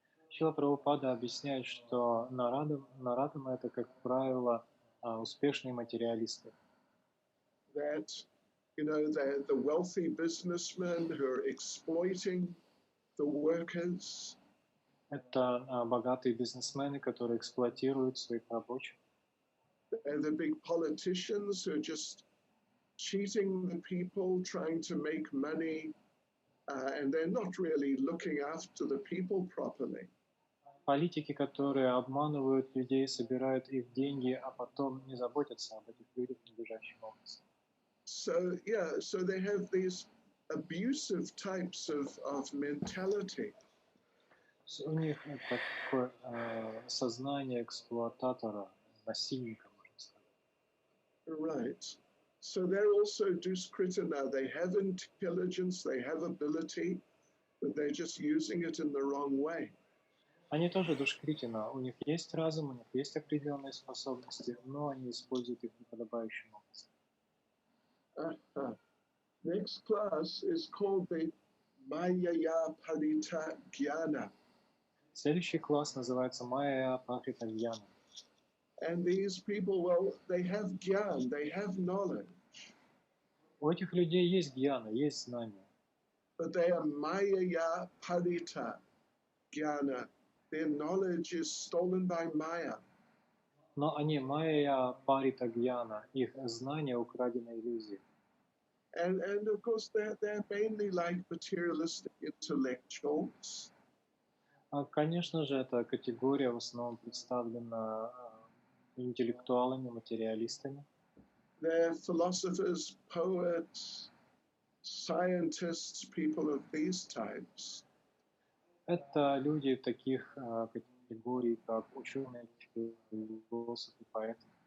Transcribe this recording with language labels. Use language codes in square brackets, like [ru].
[ru] Шрила Прабхупада объясняет, что нарадама это, как правило, успешные материалисты. [en] That, you know, the wealthy businessmen who are exploiting the workers. [ru] Это богатые бизнесмены, которые эксплуатируют своих рабочих. [en] They're the big politicians who are just cheating the people, trying to make money, and they're not really looking after the people properly. [ru] Политики, которые обманывают людей, собирают их деньги, а потом не заботятся об этих людях надлежащим образом. [en] So, yeah, so they have these abusive types of mentality. [ru] У них такое сознание эксплуататора, насильника, можно сказать. [en] Right. So they're also duskritana. They have intelligence, they have ability, but they're just using it in the wrong way. [ru] Они тоже душкритина, у них есть разум, у них есть определенные способности, но они используют их неподобающим образом. [en] Next class is called the Mayaya Parita Jnana. [ru] Следующий класс называется Майя Парита Гьяна. [en] And these people, well, they have gyan, they have knowledge. [ru] У этих людей есть гьяна, есть знания. [en] But they are Mayaya Parita Jnana. Their knowledge is stolen by Maya. [ru] Но они Майя Парита Гьяна, их знания украдены иллюзией. [en] And of course, they're mainly like materialistic intellectuals. [ru] Конечно же, эта категория в основном представлена интеллектуалами, материалистами. [en] They're philosophers, poets, scientists, people of these types. [ru] Это люди таких категорий, как ученые, философы, поэты.